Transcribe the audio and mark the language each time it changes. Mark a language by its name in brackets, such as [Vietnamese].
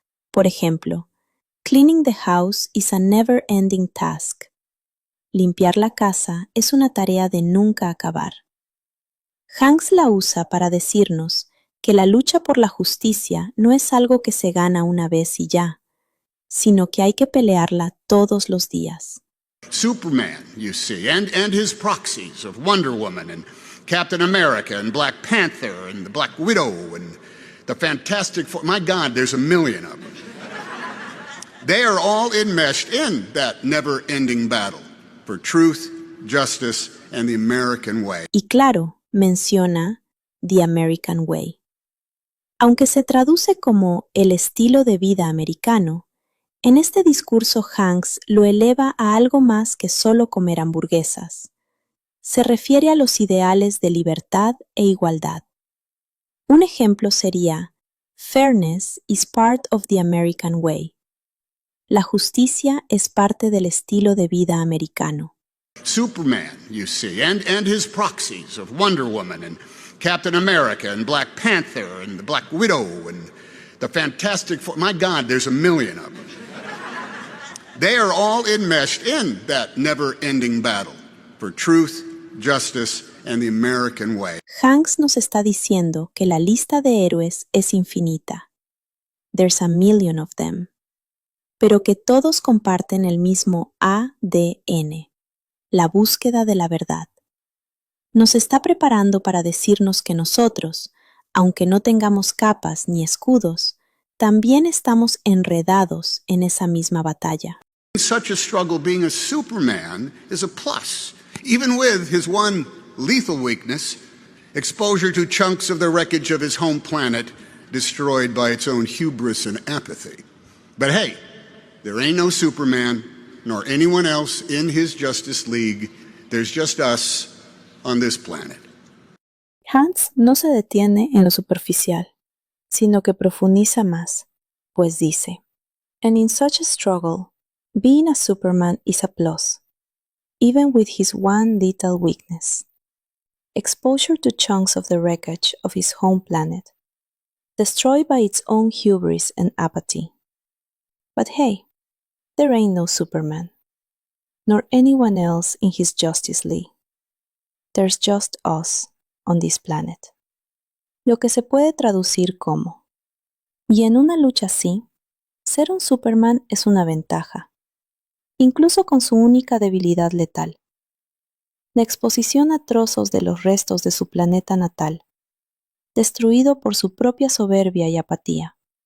[Spanish] Por ejemplo, [English] cleaning the house is a never ending task. [Spanish] Limpiar la casa es una tarea de nunca acabar. Hanks la usa para decirnos que la lucha por la justicia no es algo que se gana una vez y ya, sino que hay que pelearla todos los días. [English] Superman, you see, and his proxies of Wonder Woman and Captain America and Black Panther and the Black Widow and the Fantastic Four. My God, there's a million of them. They are all enmeshed in that never-ending battle for truth, justice, and the American way. [Spanish] Y claro, menciona [English] The American Way. [Spanish] Aunque se traduce como el estilo de vida americano, en este discurso Hanks lo eleva a algo más que solo comer hamburguesas. Se refiere a los ideales de libertad e igualdad. Un ejemplo sería: [English] Fairness is part of the American way. [Spanish] La justicia es parte del estilo de vida americano. [English] Superman, you see, and his proxies of Wonder Woman and Captain America and Black Panther and the Black Widow and the Fantastic Four. My God, there's a million of them. They are all enmeshed in that never-ending battle for truth, justice, and the American way. [Spanish] Hanks nos está diciendo que la lista de héroes es infinita. [English] There's a million of them. [Spanish] Pero que todos comparten el mismo ADN, la búsqueda de la verdad. Nos está preparando para decirnos que nosotros, aunque no tengamos capas ni escudos, también estamos enredados en esa misma batalla. [English] In such a struggle, being a Superman is a plus, even with his one lethal weakness, exposure to chunks of the wreckage of his home planet destroyed by its own hubris and apathy. But hey, there ain't no Superman, nor anyone else in his Justice League. There's just us on this planet. [Spanish] Hanks no se detiene en lo superficial, sino que profundiza más, pues dice: [English] And in such a struggle, being a Superman is a plus, even with his one little weakness. Exposure to chunks of the wreckage of his home planet, destroyed by its own hubris and apathy. But hey, there ain't no Superman, nor anyone else in his Justice League. There's just us on this planet. [Spanish] Lo que se puede traducir como: y en una lucha así, ser un Superman es una ventaja, incluso con su única debilidad letal. la exposición a trozos de los restos de su planeta natal, destruido por su propia soberbia y apatía.